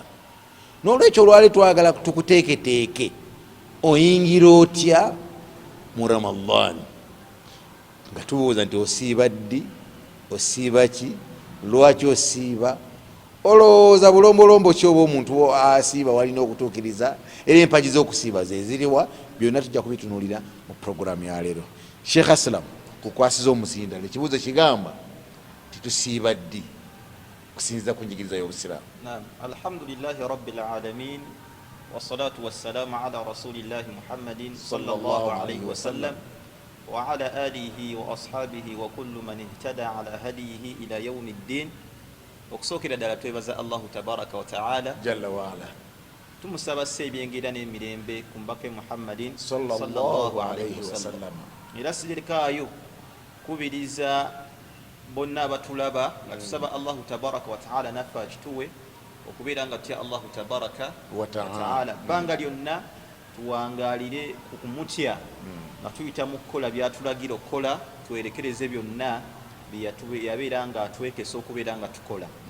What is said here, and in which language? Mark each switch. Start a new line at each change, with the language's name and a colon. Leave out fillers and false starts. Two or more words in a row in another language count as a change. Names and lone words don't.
Ganda: N'olwekyo olwali twagala tukuteeketeeke oyingira otya mu Ramadan, nga tubuuza nti osiiba ddi, osiiba ki, lwaki osiiba, olowooza bulombolombo ki oba omuntu asiiba walina okutuukiriza, era empagi z'okusiiba ze ziriwa, byonna tujja kubitunuulira mu programu ya leero. Sheikh Aslam kukwasiza omuzindalo ekibuuzo kigamba titusiiba ddi kusinziza ku njigiriza y'obusiraamu. Naam,
Arabic: الحمد لله رب العالمين والصلاة والسلام على رسول الله محمد صلى الله عليه وسلم وعلى آله وأصحابه وكل من اهتدى على هديه إلى يوم الدين.
Ganda: Okusookera ddala twebaza
Arabic: الله تبارك وتعالى جل وعلا,
Ganda: tumusaba ebyengera n'emirembe ku mbaka Muhammadin
Arabic: صلى الله عليه وسلم.
Ganda: Era sirikaayo kubiriza bonna abatulaba nga tusaba
Arabic: الله تبارك وتعالى
Ganda: naffe akituwe okubeera nga tutya
Arabic: الله تبارك وتعالى
Ganda: bbanga lyonna tuwangalire okumutya nga tuyita mu kukola byatulagira okukola, twerekereze byonna yabeera nga atwekesa okubeera nga tukola.